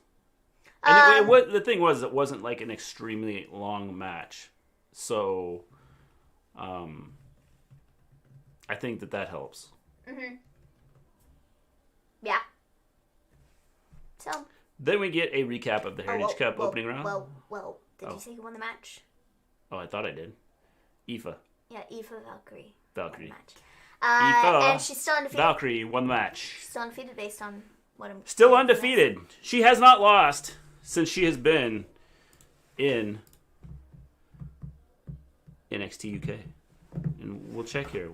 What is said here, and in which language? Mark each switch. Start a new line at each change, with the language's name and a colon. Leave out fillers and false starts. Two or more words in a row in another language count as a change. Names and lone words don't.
English: And the thing was, it wasn't like an extremely long match, so I think that helps. Mhm. Yeah. So. Then we get a recap of the Heritage Cup opening round. Well. Did you say who won the match? Oh, I thought I did. Aoife. Yeah, Aoife Valkyrie. Valkyrie. Won the match. Aoife And she's still undefeated. Valkyrie won the match. She's still undefeated based on what I'm... Still undefeated. She has not lost since she has been in NXT UK. And we'll check here.